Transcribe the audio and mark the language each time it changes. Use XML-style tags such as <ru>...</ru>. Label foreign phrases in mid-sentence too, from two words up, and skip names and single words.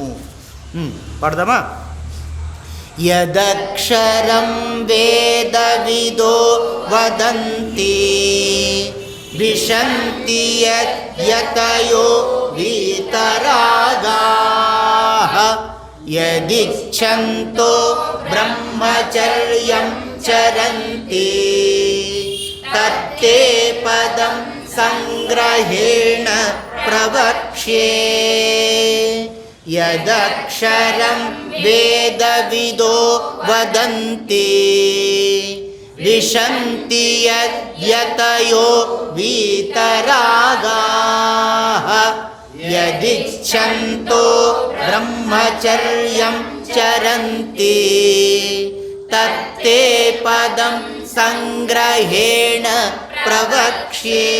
<sa>పడదామా? యదక్షరం వేదవిదో వదంతి విశంతి యతయో వీతరాగాః యదిచ్ఛంతో బ్రహ్మచర్యం చరంతి తత్తే పదం సంగ్రహేణ ప్రవక్ష్యే. యదక్షరం వేదవిదో వదంతి విశంతి యతయో వీతరాగాః యదిచ్ఛంతో బ్రహ్మచర్యం చరంతి తత్తే పదం సంగ్రహేణ ప్రవక్ష్యే.</sa>